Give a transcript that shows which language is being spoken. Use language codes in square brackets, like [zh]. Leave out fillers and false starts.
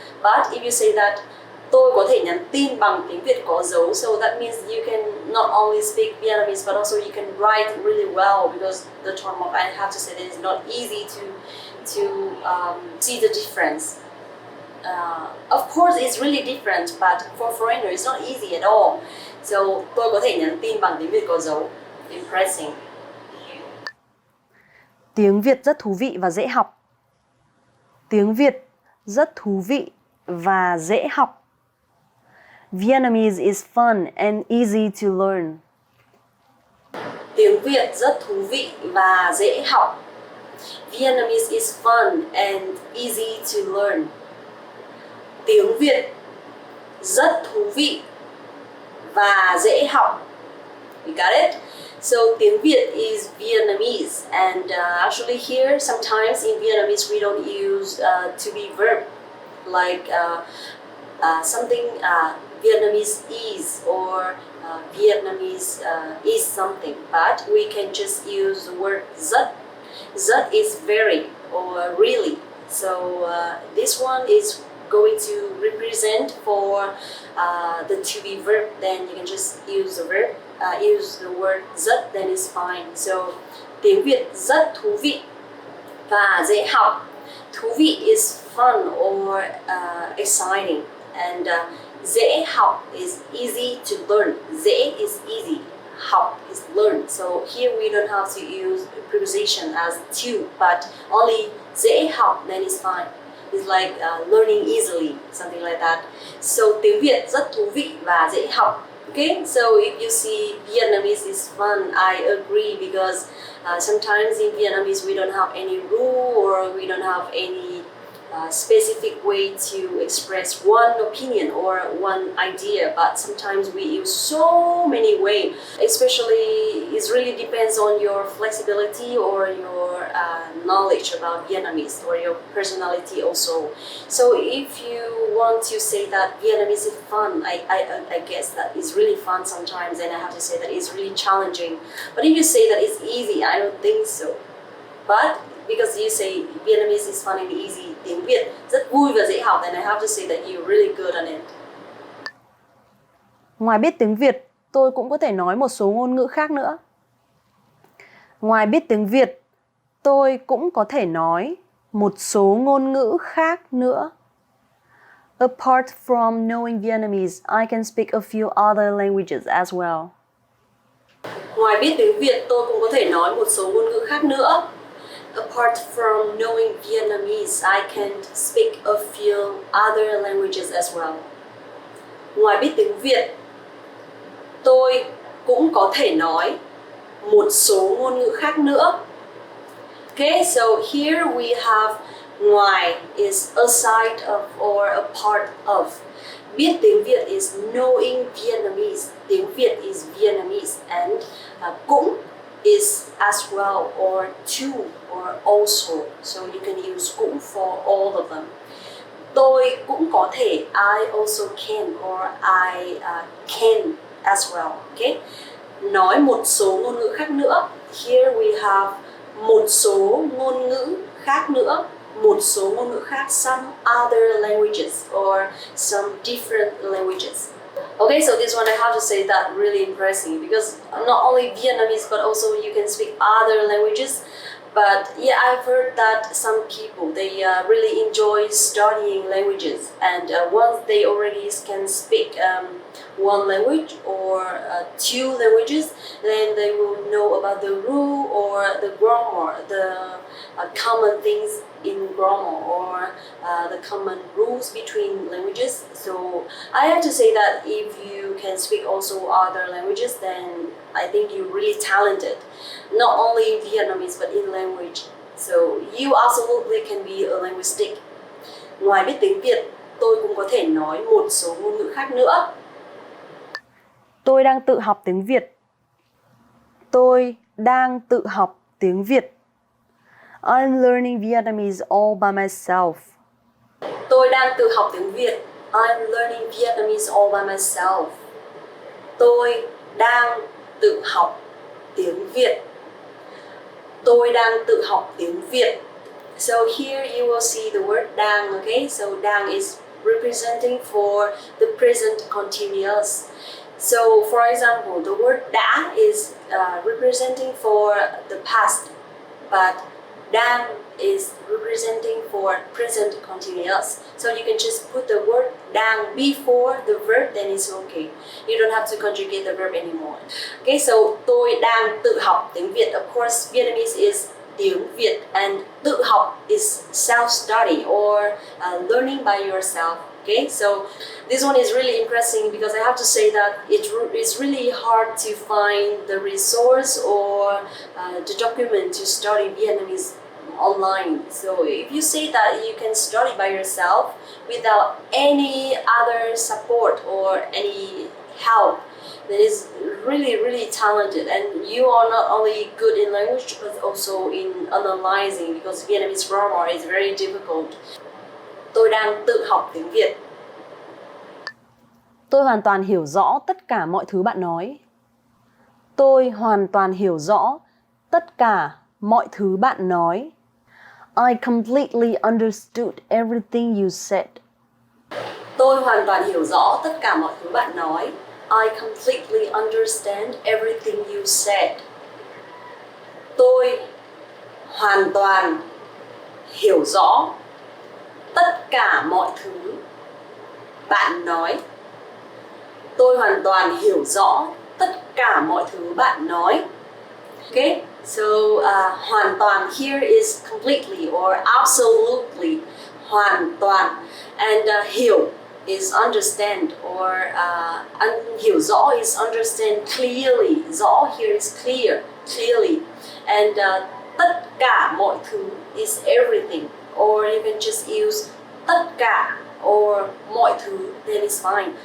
[en] But if you say that [vi] tôi có thể nhắn tin bằng tiếng Việt có dấu, [en] so that means you can not only speak Vietnamese but also you can write really well, because the term of, I have to say that it's not easy to see the difference. Of course it's really different, but for foreigner it's not easy at all. [vi] So tôi có thể nhắn tin bằng tiếng Việt có dấu. [en] Impressing. [vi] Tiếng Việt rất thú vị và dễ học. Tiếng Việt rất thú vị và dễ học. [en] Vietnamese is fun and easy to learn. [vi] Tiếng Việt rất thú vị và dễ học. [en] Vietnamese is fun and easy to learn. [vi] Tiếng Việt rất thú vị và dễ học. [en] You got it? So tiếng Việt is Vietnamese, and actually here sometimes in Vietnamese we don't use to be verb like something Vietnamese is, or Vietnamese is something, but we can just use the word rất. Rất is very or really. So this one is going to represent for the to be verb, then you can just use the verb, use the word rất, then it's fine. [vi] So tiếng Việt rất thú vị và dễ học. [en] Thú vị is fun or exciting, and dễ học is easy to learn. Dễ is easy, học is learn. So here we don't have to use preposition as to, but only dễ học, then it's fine. It's like learning easily, something like that. [vi] So tiếng Việt rất thú vị và dễ học. [en] Okay, so if you see Vietnamese is fun, I agree, because sometimes in Vietnamese we don't have any rule, or we don't have any specific way to express one opinion or one idea, but sometimes we use so many ways. Especially, it really depends on your flexibility or your knowledge about Vietnamese, or your personality also. So if you want to say that Vietnamese is fun, I guess that it's really fun sometimes, and I have to say that it's really challenging. But if you say that it's easy, I don't think so. But because you say Vietnamese is fun and easy, [vi] tiếng Việt rất vui và dễ học, [en] then I have to say that you're really good on it. [vi] Ngoài biết tiếng Việt, tôi cũng có thể nói một số ngôn ngữ khác nữa. Ngoài biết tiếng Việt, tôi cũng có thể nói một số ngôn ngữ khác nữa. [en] Apart from knowing Vietnamese, I can speak a few other languages as well. [vi] Ngoài biết tiếng Việt, tôi cũng có thể nói một số ngôn ngữ khác nữa. [en] Apart from knowing Vietnamese, I can speak a few other languages as well. [vi] Ngoài biết tiếng Việt, tôi cũng có thể nói một số ngôn ngữ khác nữa. [en] Okay, so here we have ngoài is a side of or a part of. Biết tiếng Việt is knowing Vietnamese. Tiếng Việt is Vietnamese, and cũng is as well, or to, or also. So you can use cũng for all of them. [vi] Tôi cũng có thể, [en] I also can, or I can as well. Okay? [vi] Nói một số ngôn ngữ khác nữa. [en] Here we have [vi] một số ngôn ngữ khác nữa. Một số ngôn ngữ khác, [en] some other languages, or some different languages. Okay, so this one I have to say that really impressive, because not only Vietnamese but also you can speak other languages. But yeah, I've heard that some people, they really enjoy studying languages, and once they already can speak one language or two languages, then they will know about the rule or the grammar, the common things in grammar, or the common rules between languages. So I have to say that if you can speak also other languages, then I think you're really talented, not only in Vietnamese but in language. So you absolutely can be a linguistic. [vi] Ngoài biết tiếng Việt, tôi cũng có thể nói một số ngôn ngữ khác nữa. Tôi đang tự học tiếng Việt. Tôi đang tự học tiếng Việt. [en] I'm learning Vietnamese all by myself. [vi] Tôi đang tự học tiếng Việt. [en] I'm learning Vietnamese all by myself. [vi] Tôi đang tự học tiếng Việt. Tôi đang tự học tiếng Việt. [en] So here you will see the word đang, okay? So đang is representing for the present continuous. So for example, the word đã is representing for the past, but đang is representing for present continuous. So you can just put the word đang before the verb, then it's okay. You don't have to conjugate the verb anymore. Okay, so [vi] tôi đang tự học tiếng Việt. [en] Of course, Vietnamese is tiếng Việt, and tự học is self-study or learning by yourself. Okay, so this one is really interesting because I have to say that it's really hard to find the resource or the document to study Vietnamese online. So if you say that you can study by yourself without any other support or any help, then it's really talented, and you are not only good in language but also in analyzing, because Vietnamese grammar is very difficult. [vi] Tôi đang tự học tiếng Việt. Tôi hoàn toàn hiểu rõ tất cả mọi thứ bạn nói. Tôi hoàn toàn hiểu rõ tất cả mọi thứ bạn nói. [en] I completely understood everything you said. [vi] Tôi hoàn toàn hiểu rõ tất cả mọi thứ bạn nói. [en] I completely understand everything you said. [vi] Tôi hoàn toàn hiểu rõ tất cả mọi thứ bạn nói. Tôi hoàn toàn hiểu rõ tất cả mọi thứ bạn nói. [en] Okay, so hoàn toàn here is completely or absolutely. Hoàn toàn, and hiểu is understand, or hiểu rõ is understand clearly. Rõ here is clear, clearly, and tất cả mọi thứ is everything, or you can just use tất cả or mọi thứ, then it's fine.